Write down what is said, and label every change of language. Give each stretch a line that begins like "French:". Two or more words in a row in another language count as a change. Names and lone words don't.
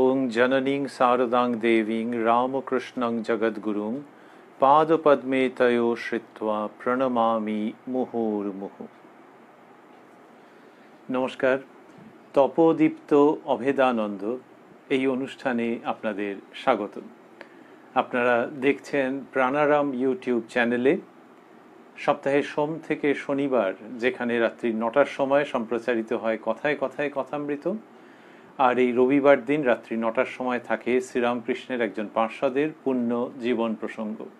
Sanskrit: जननीं शारदां देवीं रामकृष्णं जगद्गुरुं पादपद्मे तयो श्रित्वा প্রণমামি মুহুর্মুহু।
Bangla: নমস্কার। তপোদীপ্ত অভেদানন্দ এই অনুষ্ঠানে আপনাদের স্বাগত। আপনারা দেখছেন প্রাণারাম ইউটিউব চ্যানেলে সপ্তাহে সোম থেকে শনিবার, যেখানে রাত্রি ৯টার সময় সম্প্রচারিত হয় কথায় কথায় কথামৃত, আর এই রবিবার দিন রাত্রি ৯টার সময় থাকে শ্রীরামকৃষ্ণের একজন পার্ষদের পুণ্য জীবন প্রসঙ্গ।